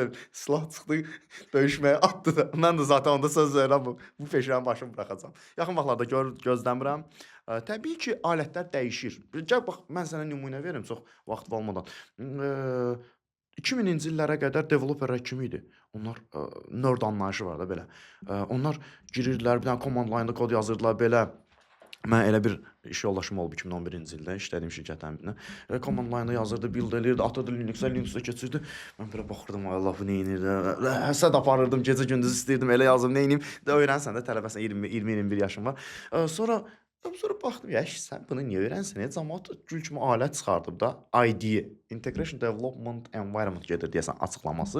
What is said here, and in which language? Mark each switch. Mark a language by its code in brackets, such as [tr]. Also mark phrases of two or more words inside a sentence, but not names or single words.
[az] Yəni, silah çıxdı, döyüşməyə atdı da. Mən də zaten onda söz verirəm, bu peşənin başını buraxacam. Yaxın vaxtlarda gözləmirəm. Təbii ki, alətlər dəyişir. Gəl bax, mən sənə nümunə verim çox vaxt olmadan. 2000-ci illərə qədər developerlər kim idi? Onlar nerd anlayışı var da belə. Onlar girirdilər, bir dənə [en] command line-da [az] kod yazırdılar belə. Mən elə bir iş yoldaşım olub 2011-ci ildə işlədiyim şirkətdən birinə. [en] Command line-da [az] yazırdı, build eləyirdi, atırdı Linux-a keçirdi. Mən belə baxırdım, ay Allah bu nə edir? Həsəd aparırdım, gecə gündüz istəyirdim, elə yazdım, nə edim? Də öyrənsən də tələbəsən 20-21 yaşım var. Sonra baxdım, ya sən bunu niyə öyrənsən? Cəmaət gül kimi alət çıxardıb da IDE, [en] Integration Development Environment [az] gedir deyəsən açıqlaması.